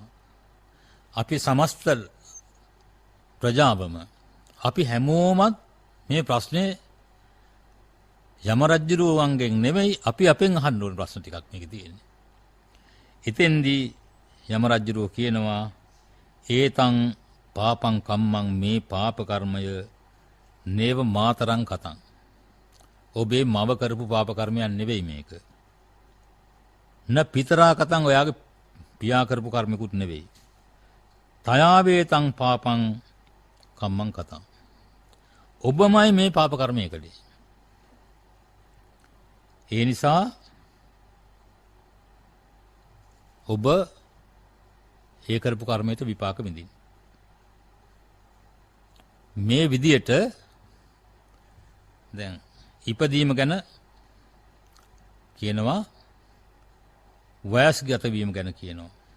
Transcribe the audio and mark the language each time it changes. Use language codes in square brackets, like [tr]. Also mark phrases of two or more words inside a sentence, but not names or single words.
[si] අපි සමස්ත ප්‍රජාවම අපි හැමෝමත් මේ ප්‍රශ්නේ යම රජුරුවන්ගෙන් නෙමෙයි අපි අපෙන් අහන්න ඕන ප්‍රශ්න ටිකක් මේකේ තියෙන්නේ. එතෙන්දී යම රජුරුව කියනවා [pi] ඒතං පාපං කම්මං [si] මේ පාප කර්මය [pi] නේව මාතරං කතං. [si] ඔබේ මව කරපු පාප කර්මයක් නෙවෙයි මේක. [pi] න පිතරා කතං [si] ඔයාගේ පියා කරපු කර්මිකුත් නෙවෙයි. [pi] තයාවේතං පාපං කම්මං කතං. [si] ඔබමයි මේ පාප කර්මය කළේ. ඒ නිසා ඔබ ඒ කරපු කර්මයට විපාක විඳින්න. මේ විදියට දැන් ඉපදීම ගැන කියනවා වයස්ගත වීම ගැන කියනවා.